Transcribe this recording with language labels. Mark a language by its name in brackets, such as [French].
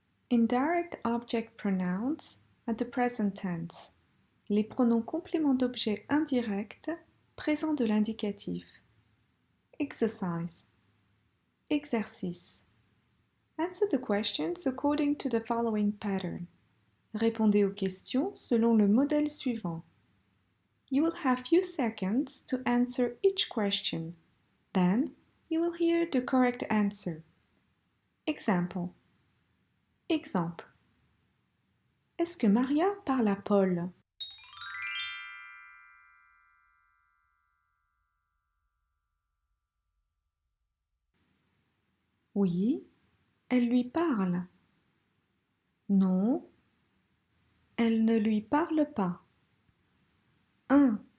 [English] Indirect object pronouns at the present tense. [French] Les pronoms compléments d'objet indirects présents de l'indicatif. [English] Exercise. Exercice. Answer the questions according to the following pattern. [French] Répondez aux questions selon le modèle suivant. [English] You will have few seconds to answer each question. Then, you will hear the correct answer. Example. Exemple. [French] Est-ce que Maria parle à Paul? Oui, elle lui parle. Non, elle ne lui parle pas. 1.